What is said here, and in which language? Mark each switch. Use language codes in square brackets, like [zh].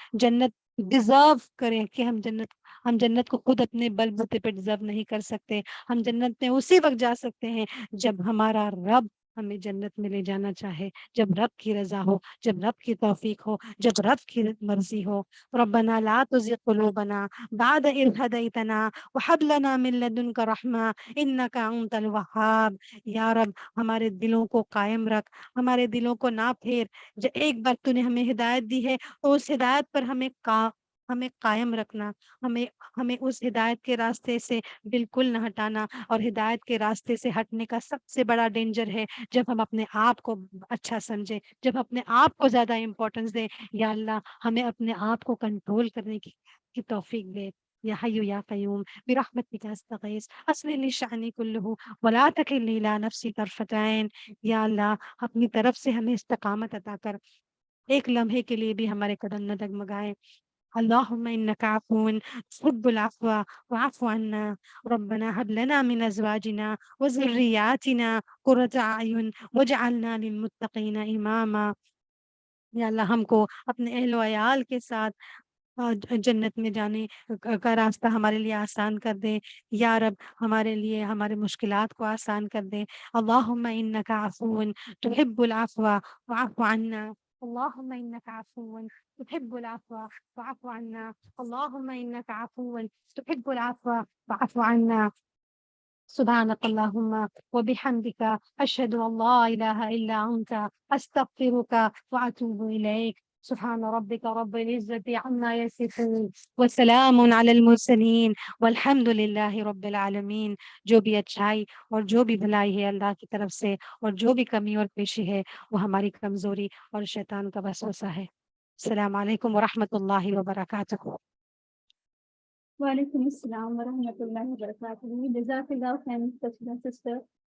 [ur] جنت ڈیزرو کریں کہ ہم جنت کو خود اپنے بل بوتے پہ ڈیزرو نہیں کر سکتے. ہم جنت میں اسی وقت جا سکتے ہیں جب ہمارا رب ہمیں جنت میں لے جانا چاہے، جب رب کی رضا ہو، جب رب کی توفیق ہو، جب رب کی مرضی ہو. [ar] ربنا لا تزغ قلوبنا بعد إذ هديتنا وهب لنا من لدنك رحمة إنك أنت الوهاب. [ur] یا رب ہمارے دلوں کو قائم رکھ، ہمارے دلوں کو نہ پھیر. ایک بار تو نے ہمیں ہدایت دی ہے تو اس ہدایت پر ہمیں قائم رکھنا، ہمیں اس ہدایت کے راستے سے بالکل نہ ہٹانا. اور ہدایت کے راستے سے ہٹنے کا سب سے بڑا ڈینجر ہے جب ہم اپنے آپ کو اچھا سمجھیں، جب اپنے آپ کو زیادہ امپورٹنس دیں. یا اللہ ہمیں اپنے آپ کو کنٹرول کرنے کی توفیق دے. [ar] یا حی یا قیوم برحمتک استغیث اصلح لی شأنی کلہ ولا تکلنی الی نفسی طرفۃ عین. [ur] یا اللہ اپنی طرف سے ہمیں استقامت عطا کر، ایک لمحے کے لیے بھی ہمارے قدم نہ ڈگمگائے. [ar] اللهم إنك عفو تحب العفو واعف عنا. ربنا هب لنا من أزواجنا وذرياتنا قرة أعين واجعلنا للمتقين إماما. [ur] یا اللہ ہم کو اپنے اہل و عیال کے ساتھ جنت میں جانے کا راستہ ہمارے لیے آسان کر دے. یا رب ہمارے لیے ہمارے مشکلات کو آسان کر دے. [ar] اللهم إنك عفو تحب العفو واعف عنا. اللهم إنك عفو تحب العفو فاعف عنا. اللهم إنك عفو تحب العفو فاعف عنا. سبحانك اللهم وبحمدك أشهد أن لا إله إلا أنت أستغفرك وأتوب إليك. سبحان ربك رب العزة عما يصفون وسلام على المرسلين والحمد لله رب العالمين. [ur] جو بھی اچھائی اور جو بھی بھلائی ہے اللہ کی طرف سے، اور جو بھی کمی اور پیشی ہے وہ ہماری کمزوری اور شیطان کا وسوسہ ہے. [ar] السلام علیکم ورحمۃ اللہ وبرکاتہ. وعلیکم السلام ورحمۃ اللہ وبرکاتہ. جزاک اللہ خیر سسٹر.